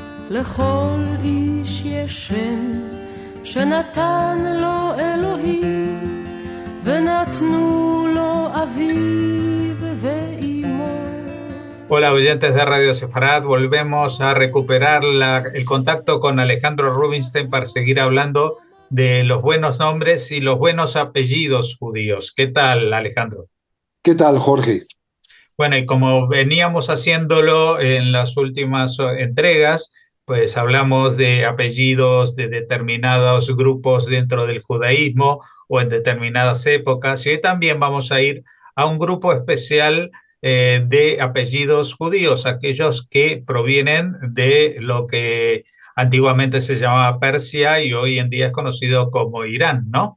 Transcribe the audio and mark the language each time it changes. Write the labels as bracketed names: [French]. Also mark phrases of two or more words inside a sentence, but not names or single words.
[Hebrew] לכל איש יש שם שנתן לו אלוהים ונתנו לו אביו ואימו. [Spanish] Hola oyentes de Radio Sefarad, volvemos a recuperar el contacto con Alejandro Rubinstein para seguir hablando de los buenos nombres y los buenos apellidos judíos. ¿Qué tal, Alejandro? ¿Qué tal, Jorge? Bueno, y como veníamos haciéndolo en las últimas entregas, pues hablamos de apellidos de determinados grupos dentro del judaísmo o en determinadas épocas, y hoy también vamos a ir a un grupo especial de apellidos judíos, aquellos que provienen de lo que antiguamente se llamaba Persia y hoy en día es conocido como Irán, ¿no?